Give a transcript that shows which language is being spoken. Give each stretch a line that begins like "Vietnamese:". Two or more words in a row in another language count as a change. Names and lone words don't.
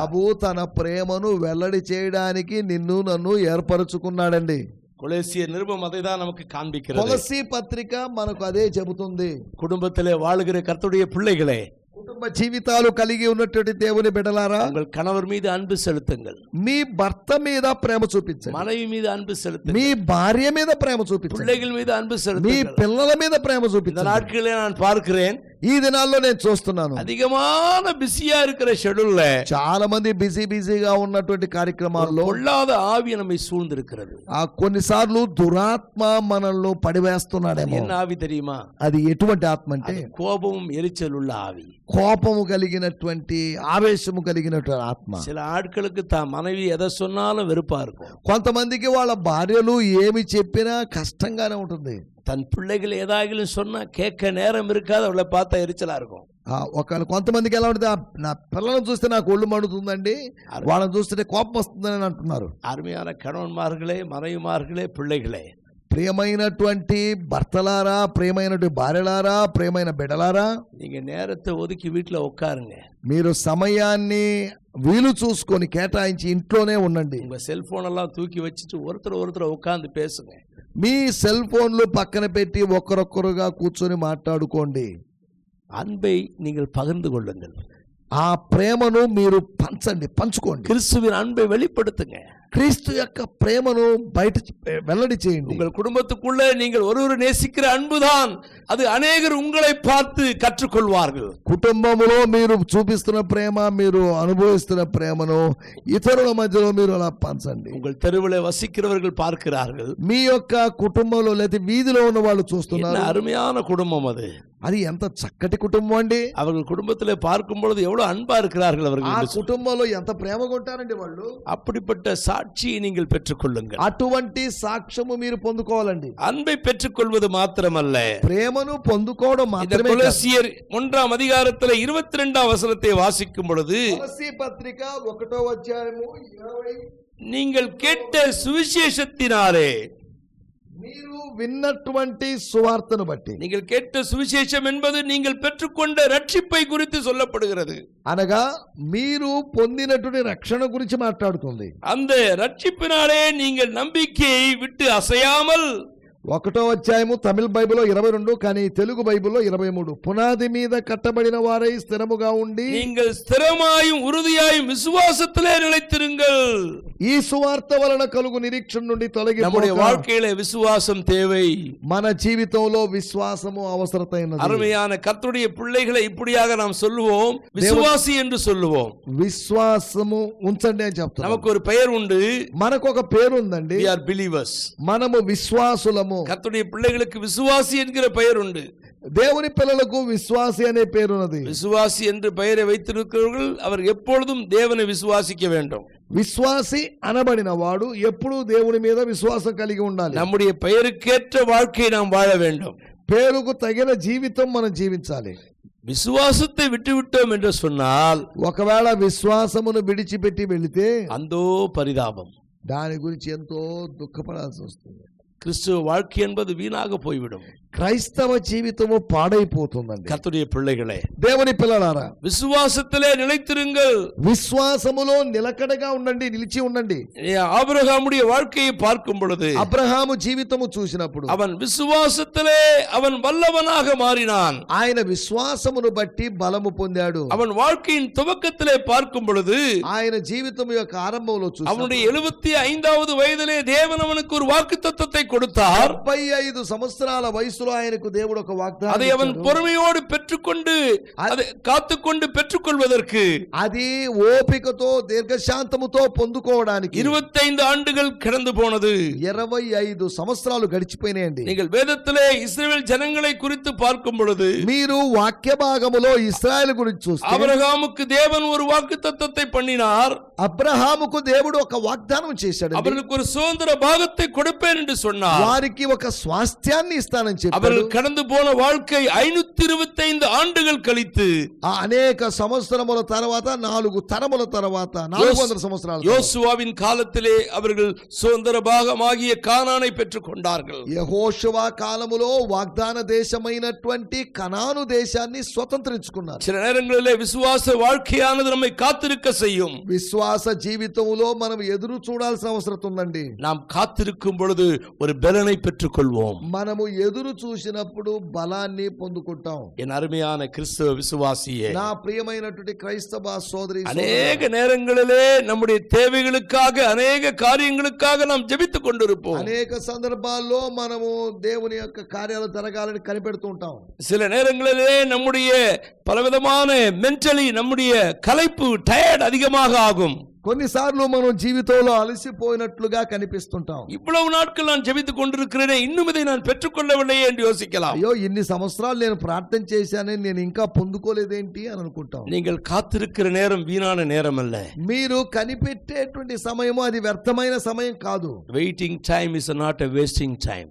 Telugu: ప్రభు తన ప్రేమను వెల్లడి చేయడానికి నిన్ను నన్ను ఏర్పరచుకున్నాడండి.
Tamil: கொலோசியர் நிருபம் அதை தான் நமக்கு காண்பிக்கிறது.
Telugu: కొలస్సీ పత్రిక మనకు అదే చెబుతుంది.
Tamil: குடும்பத்திலே வாழுகிற கர்த்தருடைய பிள்ளைகளே,
Telugu: కుటుంబ జీవితాలు కలిగి ఉన్నటువంటి దేవుని బిడ్డలారా,
Tamil: உங்கள் கணவர் மீது அன்பு செலுத்துங்கள்,
Telugu: మీ భర్త మీద ప్రేమ చూపించండి,
Tamil: மனைவி மீது அன்பு
Telugu: మీ
Tamil: செலுத்துங்கள்,
Telugu: భార్య మీద ప్రేమ చూపించండి,
Tamil: பிள்ளைகள் மீது அன்பு
Telugu: మీ
Tamil: செலுத்துங்கள்.
Telugu: పిల్లల మీద ప్రేమ
Tamil: இந்த
Telugu: చూపించండి.
Tamil: நாட்களிலே நான் பார்க்கிறேன்,
Telugu: ఈ దినాల్లో నేను చూస్తున్నాను,
Tamil: அதிகமான பிஸியா இருக்கிற ஷெட்யூல்ல
Telugu: చాలా మంది బిజీగా ఉన్నటువంటి కార్యక్రమాల్లో
Tamil: பொல்லாத ஆவி நம்மை சூழ்ந்திருக்கிறது.
Telugu: ఆ కొన్నిసార్లు దురాత్మ మనల్ని పడివేస్తున్నాడేమో.
Tamil: என்ன ஆவி தெரியுமா?
Telugu: అది ఎటువంటి ఆత్మ అంటే
Tamil: கோபமும் எரிச்சல் உள்ள ஆவி.
Telugu: కోపము కలిగినటువంటి ఆవేశము కలిగినటువంటి ఆత్మ.
Tamil: சில ஆட்களுக்கு தான் மனைவி எதை சொன்னாலும் வெறுப்பா இருக்கும்.
Telugu: కొంతమందికి వాళ్ళ భార్యలు ఏమి చెప్పినా కష్టంగానే ఉంటుంది.
Tamil: தன் பிள்ளைகள் ஏதாகிலும் சொன்னா கேட்க நேரம் இருக்காது, அவளை பார்த்தா எரிச்சலா இருக்கும்.
Telugu: కొంతమందికి ఎలా ఉంటుంది, నా పిల్లలను చూస్తే నాకు ఒళ్ళు మండుతుందండి, వాళ్ళని చూస్తే కోపం వస్తుందని అంటున్నారు.
Tamil: அருமையான கணவன்மார்களே, மனைவிமார்களே, பிள்ளைகளே,
Telugu: ప్రియమైనటువంటి భర్తలారా, ప్రియమైనటువంటి భార్యలారా, ప్రియమైన బిడ్డలారా,
Tamil: நீங்க நேரத்தை ஒதுக்கி வீட்டுல உட்காருங்க.
Telugu: మీరు సమయాన్ని వీలు చూసుకొని కేటాయించి ఇంట్లోనే ఉండండి.
Tamil: உங்க செல்போன் எல்லாம் தூக்கி வச்சுட்டு ஒருத்தர் உட்கார்ந்து பேசுங்க.
Telugu: మీ
English: cell phones
Telugu: పక్కన పెట్టి ఒక్కరొక్కరుగా కూర్చొని మాట్లాడుకోండి.
Tamil: அன்பை நீங்கள் பகிர்ந்து கொள்ளுங்கள்.
Telugu: ఆ ప్రేమను మీరు పంచుకోండి.
Tamil: கிறிஸ்துவின் அன்பை வெளிப்படுத்துங்க.
Telugu: క్రీస్తు యొక్క ప్రేమను బయట వెల్లడి చేయండి.
Tamil: உங்கள் குடும்பத்துக்குள்ளே நீங்கள் ஒருவர் நேசிக்கிற அன்புதான் அது அநேகர் உங்களை பார்த்து கற்றுக்கொள்வார்கள்.
Telugu: కుటుంబంలో మీరు చూపిస్తున్న ప్రేమ, మీరు అనుభవిస్తున్న ప్రేమను ఇతరుల మధ్యలో మీరు అలా పంచండి.
Tamil: உங்கள் தெருவிலே வசிக்கிறவர்கள் பார்க்கிறார்கள்.
Telugu: మీ యొక్క కుటుంబంలో లేదా వీధిలో ఉన్న వాళ్ళు చూస్తున్నారు.
Tamil: அருமையான குடும்பம் அது.
Telugu: అది ఎంత చక్కటి కుటుంబం అండి.
Tamil: அவர்கள் குடும்பத்திலே பார்க்கும் பொழுது எவ்வளவு அன்பா இருக்கிறார்கள்
Telugu: ఆ
Tamil: அவர்கள்.
Telugu: కుటుంబంలో ఎంత ప్రేమగా ఉంటారండి వాళ్ళు.
Tamil: அப்படிப்பட்ட சாட்சியை நீங்கள் பெற்றுக்கொள்ளுங்கள்.
Telugu: అటువంటి సాక్ష్యము మీరు పొందుకోవాలండి.
Tamil: அன்பை பெற்றுக்கொள்வது மாத்திரமல்ல,
Telugu: ప్రేమను పొందుకోవడం మాత్రమే కాదు.
Tamil: கொலோசியர் 1 அதிகாரத்தில் 22 வசனத்தை வாசிக்கும் பொழுது,
Telugu: కొలస్సీ పత్రిక 1వ అధ్యాయము 20,
Tamil: நீங்கள் கேட்ட சுவிசேஷத்தினாலே
Telugu: మీరు విన్నటువంటి సువార్తను బట్టి,
Tamil: நீங்கள் கேட்ட சுவிசேஷம் என்பது நீங்கள் பெற்றுக்கொண்ட ரட்சிப்பை குறித்து சொல்லப்படுகிறது.
Telugu: అనగా మీరు పొందినటువంటి రక్షణ గురించి మాట్లాడుతుంది.
Tamil: அந்த ரட்சிப்பினாலே நீங்கள் நம்பிக்கையை விட்டு அசையாமல்,
Telugu: 1వ అధ్యాయము తమిళ బైబిల్లో 22, కానీ తెలుగు బైబిల్లో 23. పునాది మీద కట్టబడిన వారై స్థిరముగా ఉండి
Tamil: நீங்கள் ஸ்திரமாயும் உறுதியாயும் விசுவாசத்திலே நிலைத்திருங்கள்.
Telugu: ఈ సువార్త వలన కలుగు నిరీక్షణ నుండి
Tamil: நம்முடைய
Telugu: తొలగిపోక
Tamil: வாழ்க்கையில விசுவாசம் தேவை.
Telugu: మన జీవితంలో విశ్వాసము అవసరమైనది.
Tamil: அருமையான கர்த்தருடைய பிள்ளைகளை இப்படியாக நாம் சொல்லுவோம், விசுவாசி என்று சொல்லுவோம்.
Telugu: విశ్వాసము ఉంచండి అని చెప్తాం.
Tamil: நமக்கு ஒரு பெயர் உண்டு,
Telugu: మనకు ఒక పేరు ఉందండి.
English: we are believers.
Telugu: మనము విశ్వాసులము.
Tamil: கர்த்தருடைய பிள்ளைகளுக்கு விசுவாசி என்கிற பெயர் உண்டு.
Telugu: దేవుని పిల్లలకు విశ్వాసి అనే పేరున్నది.
Tamil: விசுவாசி என்று பெயரை வைத்திருக்கிறவர்கள் அவர் எப்பொழுதும் தேவனை விசுவாசிக்க வேண்டும்.
Telugu: విశ్వాసి అనబడిన వాడు ఎప్పుడూ దేవుని మీద విశ్వాసం కలిగి ఉండాలి.
Tamil: நம்முடைய பெயருக்கேற்ற வாழ்க்கையை நாம் வாழ வேண்டும்.
Telugu: పేరుకు తగిన జీవితం మనం జీవించాలి.
Tamil: விசுவாசத்தை விட்டுவிட்டோம் என்று சொன்னால்,
Telugu: ఒకవేళ విశ్వాసమును విడిచిపెట్టి వెళితే
Tamil: அந்தோ பரிதாபம்.
Telugu: దాని గురించి ఎంతో దుఃఖపడాల్సి వస్తుంది.
Tamil: கிறிஸ்துவ வாழ்க்கை என்பது வீணாக போய்விடும்.
Telugu: క్రైస్తవ జీవితము పాడైపోతుందండి.
Tamil: கர்த்தருடைய பிள்ளைகளே,
Telugu: దేవుని పిల్లలారా,
Tamil: விசுவாசத்திலே நிலைத்திருங்கள்.
Telugu: విశ్వాసములో నిలకడగా ఉండండి, నిలిచి ఉండండి.
Tamil: ஆபிரகாமுடைய வாழ்க்கையை பார்க்கும் பொழுது,
Telugu: అబ్రహాము జీవితము చూసినప్పుడు
Tamil: அவன் விசுவாசத்திலே அவன் வல்லவனாக மாறினான்.
Telugu: ఆయన విశ్వాసమును బట్టి బలము పొందాడు.
Tamil: அவன் வாழ்க்கையின் துவக்கத்திலே பார்க்கும் பொழுது,
Telugu: ఆయన జీవితం యొక్క ఆరంభంలో చూసి
Tamil: அவனுடைய 75வது வயதிலே தேவன் அவனுக்கு ஒரு வாக்குத்தத்தத்தை கொடுத்தார்.
Telugu: 75 సంవత్సరాల వయసులో ఆయనకు దేవుడు ఒక వాగ్దానం
Tamil: அதை அவன்
Telugu: ఇచ్చాడు.
Tamil: பொறுமையோடு பெற்றுக்கொண்டு அதை కాத்துకొண்டு பெற்றுக்கொள்வதற்கு,
Telugu: అది ఓపికతో దీర్ఘశాంతముతో పొందుకోవడానికి
Tamil: 25 ஆண்டுகள் கடந்து போனது.
Telugu: 25 సంవత్సరాలు గడిచిపోయినాయండి.
Tamil: நீங்கள் வேதத்திலே இஸ்ரவேல் ஜனங்களை குறித்து பார்க்கும் பொழுது,
Telugu: మీరు వాక్య భాగములో ఇశ్రాయేలు గురించి చూస్తే
Tamil: ஆபிரகாமுக்கு தேவன் ஒரு வாக்குத்தத்தத்தை பண்ணினார்.
Telugu: అబ్రహాముకు దేవుడు ఒక వాగ్దానం చేశాడు.
Tamil: அவர்களுக்கு ஒரு சுதந்திர பாகத்தை கொடுப்பேன் என்று சொன்னார்.
Telugu: వారికి ఒక స్వాస్థ్యాన్ని ఇస్తానని చెప్పాడు.
Tamil: அவர்கள் கடந்து போன வாழ்க்கை 525 ஆண்டுகள் కழித்து,
Telugu: ఆ అనేక సంవత్సరముల తర్వాత 4 తరముల తర్వాత 400 సంవత్సరాలు
Tamil: யோசுவாவின் காலத்திலே அவர்கள் சுதந்திர பாகமாகிய கானானை பெற்றுக் கொண்டார்கள்.
Telugu: యెహోషువ కాలములో వాగ్దాన దేశమైనటువంటి కనాను దేశాన్ని స్వతంత్రించుకున్నారు.
Tamil: சில நேரங்களிலே விசுவாச வாழ்க்கையானது நம்மை காத்திருக்க செய்யும்.
Telugu: విశ్వాస జీవితంలో మనం ఎదురు చూడాల్సిన అవసరం ఉందండి.
Tamil: நாம் காத்திருக்கும் பொழுது ஒரு பலனை பெற்றுக் கொள்வோம்.
Telugu: మనము ఎదురు చూసినప్పుడు బలాన్ని పొందుకుంటాం.
Tamil: என் அருமையான கிறிஸ்தவ விசுவாசியே,
Telugu: నా ప్రియమైనటువంటి క్రైస్తవ సోదరి
Tamil: அநேக நேரங்களிலே நம்முடைய தேவைகளுக்காக, அநேக காரியங்களுக்காக நாம் ஜெபித்துக் கொண்டிருப்போம்.
Telugu: అనేక సందర్భాల్లో మనము దేవుని యొక్క కార్యాలు జరగాలని కనిపెడుతూ ఉంటాం.
Tamil: சில நேரங்களிலே நம்முடைய பலவிதமான மென்டலி நம்முடைய களைப்பு, டயர்ட் அதிகமாக ஆகும்.
Telugu: కొన్నిసార్లు మనం జీవితంలో అలసిపోయినట్లుగా కనిపిస్తుంటాం.
Tamil: இவ்வளவு நாட்கள் நான் ஜெபித்துக் கொண்டிருக்கிறேனே, இன்னும் இதை நான் பெற்றுக்கொள்ளவில்லையே என்று யோசிக்கலாம்.
Telugu: అయ్యో ఇన్ని సంవత్సరాలు నేను ప్రార్థన చేశానే, నేను ఇంకా పొందుకోలేదేంటి అని అనుకుంటాం.
Tamil: நீங்கள் కాத்திருக்கிற நேரம் வீணான நேரம் அல்ல.
Telugu: మీరు కనిపెట్టేటువంటి సమయము అది వ్యర్థమైన సమయం కాదు.
English: waiting time is not a wasting time.